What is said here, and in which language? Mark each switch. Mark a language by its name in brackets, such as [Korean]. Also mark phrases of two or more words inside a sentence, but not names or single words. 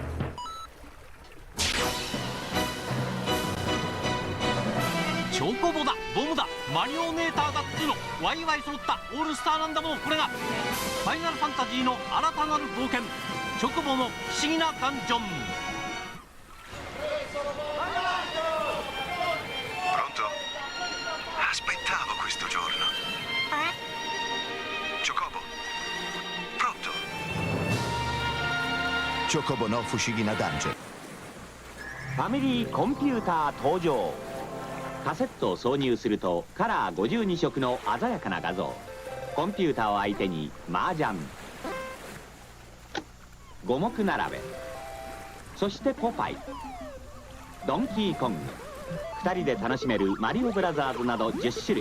[Japanese] チョコボだ、ボムだ、マリオネーターだっていうの、ワイワイ揃ったオールスターなんだもの。これがファイナルファンタジーの新たなる冒険、チョコボの不思議なダンジョン。 [Italian] Pronto? Aspettavo questo giorno. Chocobo. Pronto? [Japanese] チョコボの不思議ダンジョン。ファミリーコンピューター登場。カセットを挿入するとカラー52色の鮮やかな画像。コンピューターを相手に麻雀、五目並べ、そしてポパイ、ドンキーコング、2人で楽しめるマリオブラザーズなど10種類。